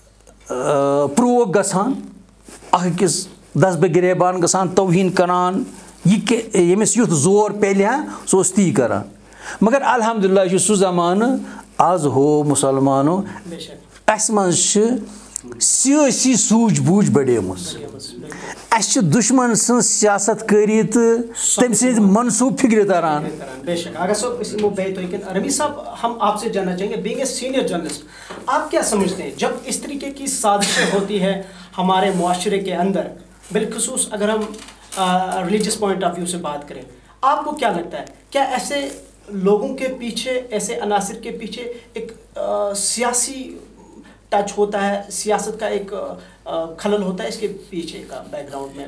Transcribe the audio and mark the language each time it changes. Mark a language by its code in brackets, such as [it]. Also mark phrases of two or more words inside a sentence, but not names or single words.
[ks] پرٛووک گژھان اکھ أکِس دسبہٕ گریبان گژھان توہیٖن کران یہ یمس یُتھ زور پیلہِ ہا سُہ اوس تی کران. مگر الحمدللہ یہ سُہ زمانہٕ آز ہو مسلمانو اَسہِ منٛز چھِ سیٲسی سوٗجھ بوٗجھ بڑیمٕژ. اَسہِ چھِ دُشمن سٕنٛز سیاست کٲری تہٕ تٔمۍ سٕنٛدۍ منصوٗبہٕ فِکرِ تران. [ur] بے شک. آغا صاحب رمی صاحب ہم آپ سے جاننا چاہیں گے, [en] being a senior journalist, [ur] آپ کیا سمجھتے ہیں جب اس طریقے کی سازشیں ہوتی ہے ہمارے معاشرے کے اندر, بالخصوص اگر ہم [en] religious point of view [ur] سے بات کریں, آپ کو کیا لگتا ہے کیا ایسے لوگوں کے پیچھے, ایسے عناصر کے پیچھے ایک سیاسی ٹچ ہوتا ہے, سیاست کا ایک خلل ہوتا ہے اس کے پیچھے کا بیک گراؤنڈ میں؟